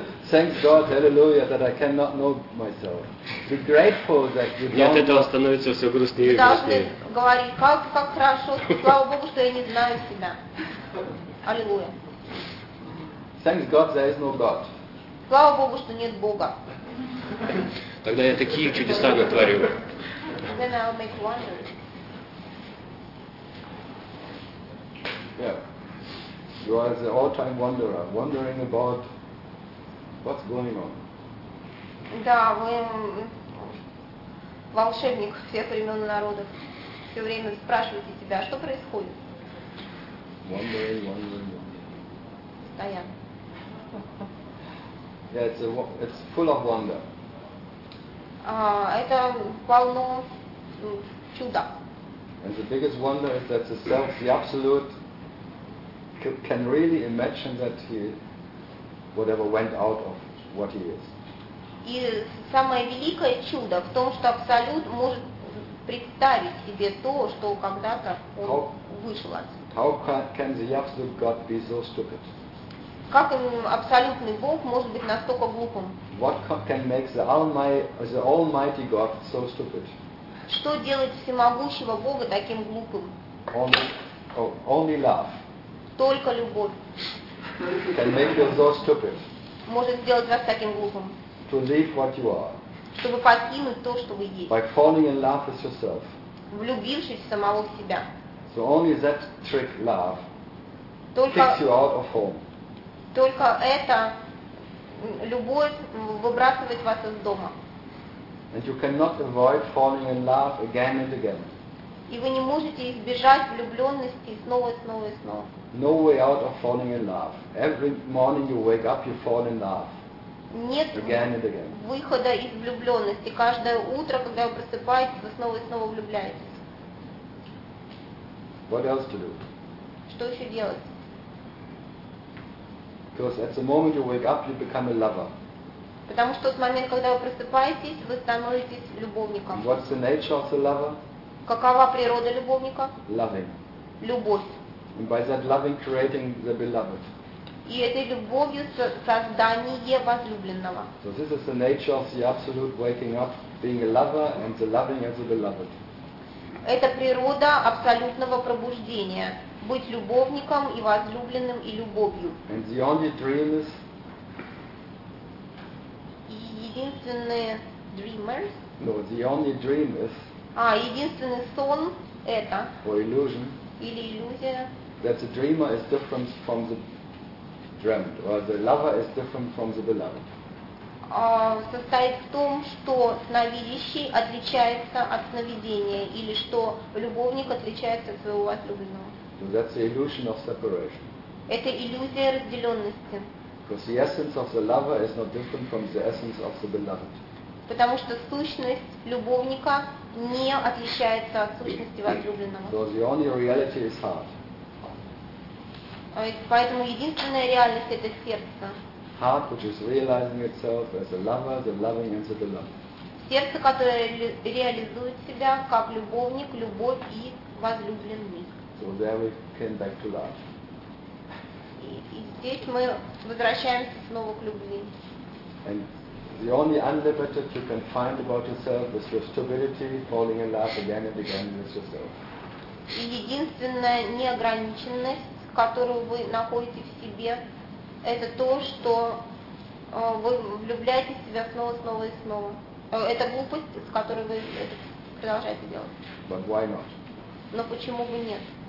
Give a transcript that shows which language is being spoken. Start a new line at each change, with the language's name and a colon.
English: Thank God, hallelujah, that I cannot know myself. Be grateful that you don't.
Russian: И от этого становится все грустнее и грустнее. Говори, как хорошо, слава Богу, что я не знаю себя. Аллилуйя.
English: Thank God there is no God.
Russian: Слава Богу, что нет Бога. Тогда я такие чудеса натворю.
English: Then I'll make wonders. Yeah. You are the all-time wanderer, wondering about what's going on.
Russian: Да, вы волшебник всех времен и народов. Все время спрашиваете себя, что происходит.
English: Wondering. Yeah, it's full of wonder.
Russian: Это полно чуда.
English: And the biggest wonder is that the self, the absolute, can really imagine that he, whatever went out of what he is.
Russian: И самое великое чудо в том, что абсолют может представить себе то, что когда-то он вышел отсюда.
English: How can the absolute God be so stupid?
Russian: Как абсолютный Бог может быть настолько глупым?
English: What can make the Almighty God so stupid?
Russian: Что делает всемогущего Бога таким глупым?
English: Only love.
Russian: Только любовь.
English: Can make you so stupid.
Russian: Может сделать вас таким глупым.
English: To leave what you are.
Russian: Чтобы покинуть то, что вы есть.
English: By falling in love with yourself.
Russian: Влюбившись в самого себя.
English: So only that trick, love, kicks you out of home.
Russian: Только это любовь выбрасывает вас из дома.
English: And you cannot avoid falling in love again and again.
Russian: И вы не можете избежать влюбленности снова и снова и снова.
English: No way out of falling in love. Every morning you wake up, you fall in love.
Russian: Нет
English: again and again.
Russian: Выхода из влюбленности. Каждое утро, когда вы просыпаетесь, вы снова и снова влюбляетесь.
English: What else to do?
Russian: Что еще делать?
English: Because at the moment you wake up, you become a lover.
Russian: Потому что с момента, когда вы просыпаетесь, вы становитесь любовником.
English: What's the nature of the lover?
Russian: Какова природа любовника?
English: Loving.
Russian: Любовь.
English: And by that loving, creating the beloved.
Russian: И этой любовью создание возлюбленного.
English: So this is the nature of the absolute waking up, being a lover and the loving as the beloved.
Russian: Это природа абсолютного пробуждения. Быть любовником и возлюбленным и любовью.
English: And the only dream is...
Russian: Единственные dreamers?
English: No, the only dream is...
Russian: А, единственный сон это...
English: Or illusion.
Russian: Или иллюзия.
English: That the dreamer is different from the dreamed, or the lover is different from the beloved.
Russian: Состоит в том, что сновидящий отличается от сновидения, или что любовник отличается от своего возлюбленного.
English: So that's the illusion of separation.
Russian: Это иллюзия разделенности.
English: Because the essence of the lover is not different from the essence of the beloved.
Russian: Потому что сущность любовника не отличается от сущности возлюбленного.
English: So the only reality is heart.
Russian: Поэтому единственная реальность – это сердце.
English: Heart, which is realizing itself as a lover, the loving, and the beloved.
Russian: Сердце, которое реализует себя как любовник, любовь и возлюбленный.
English: So there we came back to love.
Russian: И здесь мы возвращаемся снова к любви.
English: And the only unlimited you can find about yourself is your stability, falling in love again and again with yourself.
Russian: И единственная неограниченность, которую вы находите в себе, это то, что вы влюбляетесь в себя снова, снова и снова. Это глупость, с которой вы это продолжаете делать.
English: But why not?
Russian: Но почему бы нет?